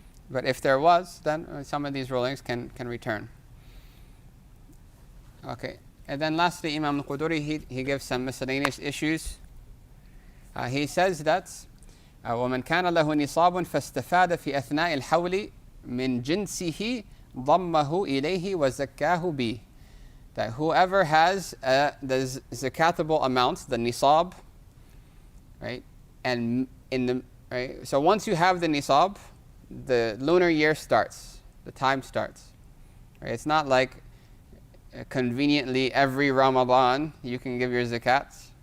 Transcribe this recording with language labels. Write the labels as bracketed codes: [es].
[en] But if there was, then some of these rulings can return. Okay, and then lastly, Imam al-Quduri, he gives some miscellaneous issues. He says that [ar] وَمَنْ كَانَ لَهُ نِصَابٌ فَاسْتَفَادَ فِي أَثْنَاءِ الْحَوْلِ مِنْ جِنْسِهِ ضَمَّهُ إِلَيْهِ وَزَكَّاهُ بِهِ. [en] That whoever has the zakatable amount, the nisab, right, and right, so once you have the nisab, the lunar year starts, the time starts. Right? It's not like conveniently every Ramadan you can give your zakat.